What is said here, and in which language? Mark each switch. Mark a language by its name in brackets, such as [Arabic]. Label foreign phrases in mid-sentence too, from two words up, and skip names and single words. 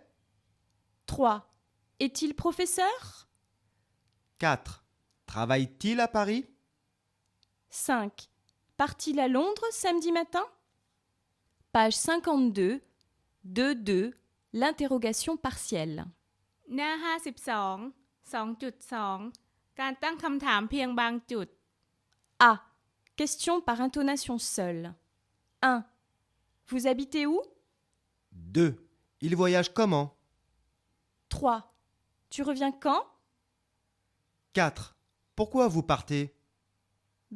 [French] 3. Est-il professeur? 4. Travaille-t-il à Paris? 5. Part-il à Londres samedi matin? Page 52. 2.2. L'interrogation partielle. [Thai] หน้า 52 2.2 การตั้งคำถามเพียงบางจุด [French] A. Question par intonation seule. 1. Vous habitez où? 2. Il voyage comment? 3. Tu reviens quand? 4. Pourquoi vous partez? B.